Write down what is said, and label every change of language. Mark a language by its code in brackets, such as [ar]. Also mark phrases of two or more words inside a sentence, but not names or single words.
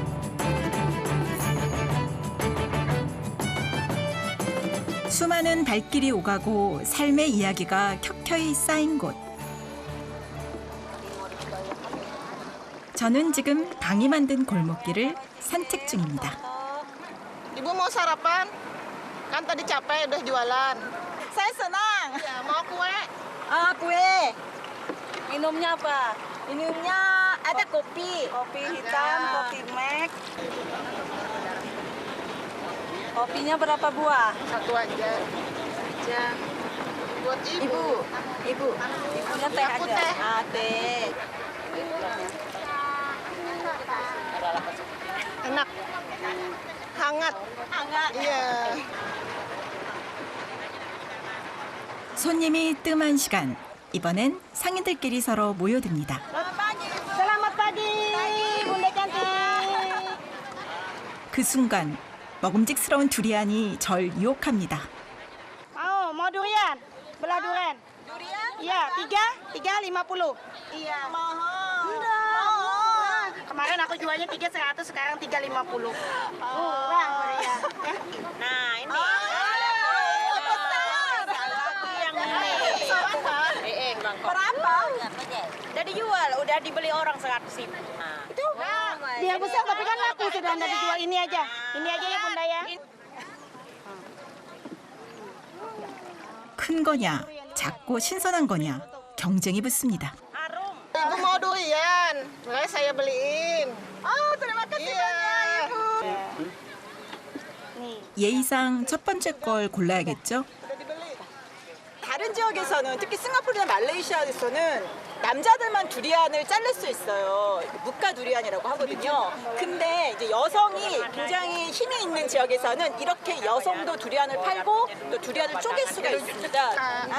[ko] 수많은 발길이 오가고 삶의 이야기가 켜켜이 쌓인 곳. 저는 지금 방이 만든 골목길을 산책 중입니다. [id] Ibu mau sarapan? Kan tadi capek udah jualan. Saya senang. Ya, mau kue? kue. Minumnya apa? Minumnya ada kopi. Kopi hitam, kopi mek. Kopinya berapa buah? Satu aja. Buat ibu. Ibunya teh Aku aja. teh. Teh. Enak. Hangat. Iya. [ko] 손님이 뜸한 시간. 이번엔 상인들끼리 서로 모여듭니다. [id] Selamat pagi, Bunda cantik. [ko] 그 순간 먹음직스러운 두리안이 절 유혹합니다. [id] Mau durian? Belah durian? Durian? Iya, tiga 50. Iya. Mahal. Kemarin aku jualnya 300, sekarang 350. Murah durian. Nah, ini. Berapa? Udah dijual, udah dibeli orang 100.000. Itu dia besar tapi kan laku sudah anda dijual ini aja ya Bunda ya. [ko] 큰 거냐, 작고 신선한 거냐 경쟁이 붙습니다. [id] Ibu mau durian, makanya saya beliin. Oh, terima kasih banyak Ibu. [ko] 예의상 첫 번째 걸 골라야겠죠? 다른 지역에서는 특히 싱가포르나 말레이시아에서는 남자들만 두리안을 자를 수 있어요. 묵가 두리안이라고 하거든요. 근데 이제 여성이 굉장히 힘이 있는 지역에서는 이렇게 여성도 두리안을 팔고 또 두리안을 쪼갤 수가 있습니다.